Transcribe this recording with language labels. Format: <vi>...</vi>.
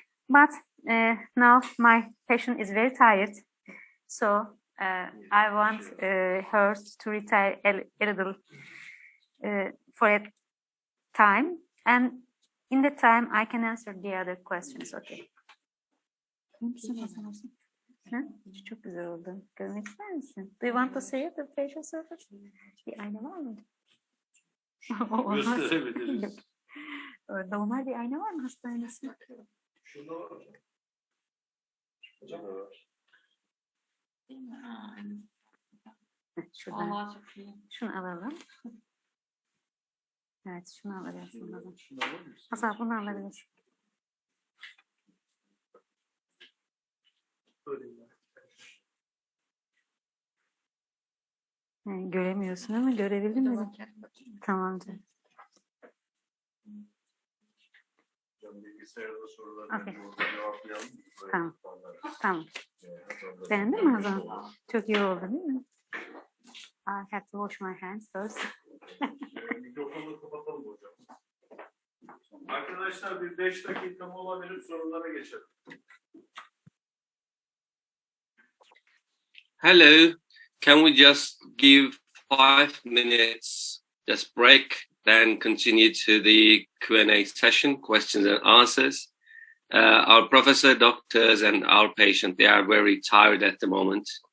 <en>But now my patient is very tired, so I want her to retire a little for a time, and in the time I can answer the other questions. Okay.</en> <tr>Ha? Çok güzel oldu. Görmek ister misin?</tr> <en>Do you want to see the facial surface?</en> <tr>Bir ayna var mı? Gösterebiliriz. Normal bir ayna var mı hastanesi? Şurada var hocam. Hocam da var. Şuradan. Şunu alalım. Evet, şunu alabilirsin. Şunu alır mısın? Hasan bunu alabilirsin. Göremiyorsun ama görebildin mi? Tamam canım. Bilgisayarda sorularını</tr> <en>Okay.</en> <tr>cevaplayalım. Tamam. Tamam. Beğendin mi Hazan? Çok iyi oldu değil mi?</tr> <en>I have to wash my hands first.</en> <tr>Mikrofonu kapatalım hocam. Arkadaşlar bir 5 dakika mola verip sorulara geçelim.</tr> <en>Hello, can we just give 5 minutes, just break, then continue to the Q&A session, questions and answers. Our professor, doctors, and our patient, they are very tired at the moment.</en>